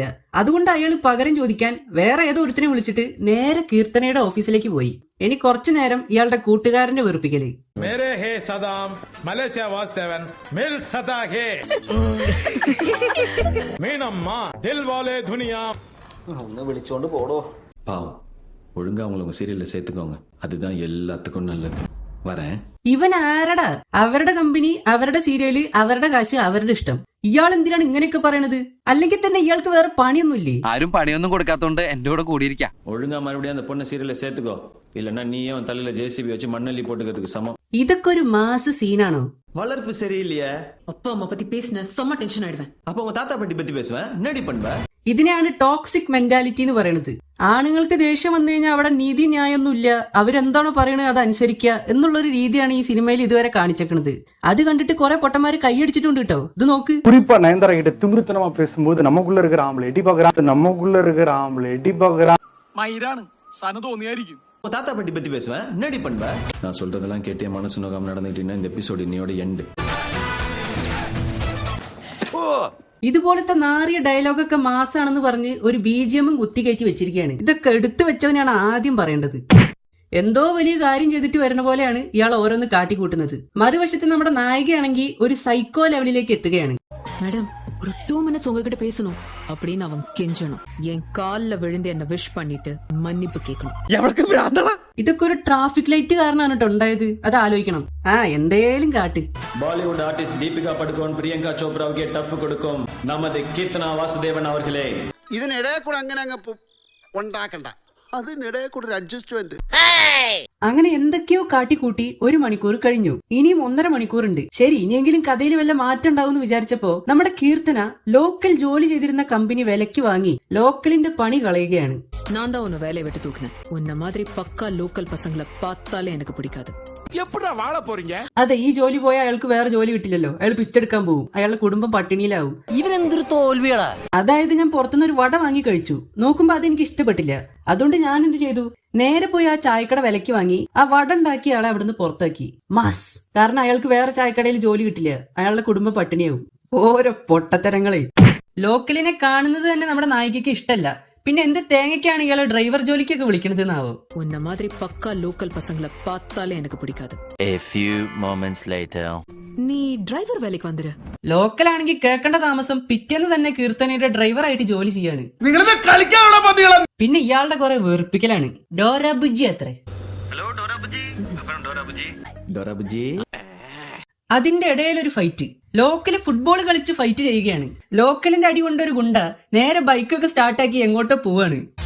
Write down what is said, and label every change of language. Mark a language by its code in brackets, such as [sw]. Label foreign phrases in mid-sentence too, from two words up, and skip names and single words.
[ml] അതുകൊണ്ട് അയാൾ പകരം ചോദിക്കാൻ വേറെ ഏതോ ഒരുത്തിനെ വിളിച്ചിട്ട് നേരെ കീർത്തനയുടെ ഓഫീസിലേക്ക് പോയി. ഇനി കുറച്ചു നേരം ഇയാളുടെ കൂട്ടുകാരന്റെ വെറുപ്പിക്കല്. ഒന്ന് വിളിച്ചോണ്ട് പോടോ. [ta] പാവം, ஒழுங்கா அவங்களை சீரியலில் சேர்த்துக்கோங்க. அதுதான் எல்லாத்துக்கும் நல்லது. [ml] ഇവൻ ആരടാ? അവരുടെ കമ്പനി, അവരുടെ സീരിയല്, അവരുടെ കാശ്, അവരുടെ ഇഷ്ടം. ഇയാൾ എന്തിനാണ് ഇങ്ങനെയൊക്കെ പറയണത്? അല്ലെങ്കിൽ തന്നെ ഇയാൾക്ക് വേറെ പണിയൊന്നുമില്ലേ? ആരും പണിയൊന്നും കൊടുക്കാത്തോണ്ട് എന്റെ കൂടെ കൂടിയിരിക്കാം. [ta] ஒழுங்கா மறுபடியும் அந்த பொண்ணு சீரியல்ல சேர்த்துக்கோ. இல்லன்னா நீயும் தலையில ஜேசிபி வச்சு மண்ணள்ளி போட்டுக்கிறதுக்கு சமம். [ml] ഇതൊക്കെ ഒരു മാസ് സീനാണോ? [ta] வளர்ப்பு சரியில்லையே. அப்பா அம்மா பத்தி பேசின செம்ம டென்ஷன் ஆயிடுவேன். அப்ப உங்க தாத்தா பாட்டி பத்தி பேசுவேன். என்னடி பண்ணுவ? [ml] ഇതിനെയാണ് [en] toxic mentality [ml] എന്ന് പറയുന്നത്. ആണുങ്ങൾക്ക് ദേഷ്യം വന്നു കഴിഞ്ഞാൽ അവിടെ നീതി ന്യായമൊന്നുമില്ല, അവരെന്താണോ പറയണത് അതനുസരിക്കുക എന്നുള്ളൊരു രീതിയാണ് ഈ സിനിമയിൽ ഇതുവരെ കാണിച്ചേക്കണത്. അത് കണ്ടിട്ട് കുറെ പൊട്ടന്മാര് കൈയടിച്ചിട്ടുണ്ട് കേട്ടോ. ഇത് നോക്ക്. [ta] குறிப்பா நயன்தாரா கிட்ட திமிருத்தனமா பேசும்போது நமக்குள்ள இருக்கிற ஆம்பளை எடி பாக்குறான். [ml] മയിരാണ് സന തോന്നിയായിരിക്കും. [ta] உங்க தாத்தா பாட்டி பத்தி பேசுவேன். என்னடி பண்ணுவ? நான் சொல்றதெல்லாம் கேட்டே மனசு நோகாம நடந்துட்டீங்கன்னா இந்த எபிசோட் இன்னையோட எண்ட். [ml] ഇതുപോലത്തെ നാറിയ ഡയലോഗൊക്കെ മാസാണെന്ന് പറഞ്ഞ് ഒരു BGM കുത്തിക്കയറ്റി വെച്ചിരിക്കുകയാണ്. ഇതൊക്കെ എടുത്തു വെച്ചവനാണ് ആദ്യം പറയേണ്ടത്. എന്തോ വലിയ കാര്യം ചെയ്തിട്ട് വരുന്ന പോലെയാണ് ഇയാൾ ഓരോന്ന് കാട്ടിക്കൂട്ടുന്നത്. മറുവശത്ത് നമ്മുടെ നായികയാണെങ്കിൽ ഒരു സൈക്കോ ലെവലിലേക്ക് എത്തുകയാണ്. [ta] மேடம், ஒரு 2 minutes உங்ககிட்ட பேசணும் அப்படின்னு அவன் கெஞ்சணும். என் கால்ல விழுந்து என்ன விஷ் பண்ணிட்டு மன்னிப்பு கேட்கணும். [ml] ഇതൊക്കെ ഒരു [en] traffic light [ml] കാരണമാണ് കേട്ടോ ഉണ്ടായത്. അത് ആലോചിക്കണം. എന്തേലും കാട്ട്. [en] Bollywood artist [ta] தீபிகா படுகோன் பிரியங்கா சோப்ராவுக்கு டஃப் கொடுக்கும் நமது கீர்த்தனா வாசுதேவன் அவர்களே. [ml] ഇതിനിടെ കൂടെ അങ്ങനെ അങ്ങ് ഉണ്ടാക്കണ്ട. അതിനിടെ കൂടെ ഒരു അഡ്ജസ്റ്റ്മെന്റ്. അങ്ങനെ എന്തൊക്കെയോ കാട്ടിക്കൂട്ടി 1 മണിക്കൂർ കഴിഞ്ഞു. ഇനിയും 1.5 മണിക്കൂറുണ്ട്. ശരി, ഇനിയെങ്കിലും കഥയിൽ വല്ല മാറ്റം ഉണ്ടാവും എന്ന് വിചാരിച്ചപ്പോ നമ്മുടെ കീർത്തന ലോക്കൽ ജോലി ചെയ്തിരുന്ന കമ്പനി വിലക്ക് വാങ്ങി ലോക്കലിന്റെ പണി കളയുകയാണ്. [ta] நான் தான் உன்னை வேலையை விட்டு தூக்குனேன். உன்ன மாதிரி பக்கா லோக்கல் பசங்களை பார்த்தாலே எனக்கு பிடிக்காது. [ml] അതെ, ഈ ജോലി പോയാൽ അയാൾക്ക് വേറെ ജോലി കിട്ടില്ലല്ലോ. അയാൾ പിച്ചെടുക്കാൻ പോകും, അയാളുടെ കുടുംബം പട്ടിണിയിലാവും. ഇവനെന്തൊരു തോൽവിയാടാ. അതായത് ഞാൻ പുറത്തുനിന്ന് ഒരു വട വാങ്ങി കഴിച്ചു. നോക്കുമ്പോ അതെനിക്ക് ഇഷ്ടപ്പെട്ടില്ല. അതുകൊണ്ട് ഞാൻ എന്ത് ചെയ്തു, നേരെ പോയി ആ ചായക്കട വിലക്ക് വാങ്ങി ആ വട ഉണ്ടാക്കി അയാളെ അവിടുന്ന് പുറത്താക്കി. മാസ്. കാരണം അയാൾക്ക് വേറെ ചായക്കടയിൽ ജോലി കിട്ടില്ല, അയാളുടെ കുടുംബം പട്ടിണിയാവും. ഓരോ പൊട്ടത്തരങ്ങളെ. ലോക്കലിനെ കാണുന്നത് തന്നെ നമ്മുടെ നായികയ്ക്ക് ഇഷ്ടമല്ല. പിന്നെ എന്ത് തേങ്ങയ്ക്കാണ് ഇയാളെ ഡ്രൈവർ ജോലിക്കൊക്കെ വിളിക്കണത് എന്നാവോ. [ta] உன்ன மாதிரி பக்கா லோக்கல் பசங்களை பார்த்தாலே எனக்கு பிடிக்காது. [en] A few moments later. [ta] நீ டிரைவர் வேலைக்கு வந்துரு. [ml] ലോക്കലാണെങ്കിൽ കേൾക്കേണ്ട താമസം പിറ്റേന്ന് തന്നെ കീർത്തനയുടെ ഡ്രൈവറായിട്ട് ജോലി ചെയ്യാണ്. പിന്നെ ഇയാളുടെ കുറെ വെറുപ്പിക്കലാണ്. ഡോറാബുജി അത്രേ. ഡോറാബുജി. അതിന്റെ ഇടയിൽ ഒരു ഫൈറ്റ്. ലോക്കല് ഫുട്ബോൾ കളിച്ച് ഫൈറ്റ് ചെയ്യുകയാണ്. ലോക്കലിന്റെ അടി കൊണ്ടൊരു ഗുണ്ട നേരെ ബൈക്കൊക്കെ സ്റ്റാർട്ടാക്കി എങ്ങോട്ടോ പോവാണ്.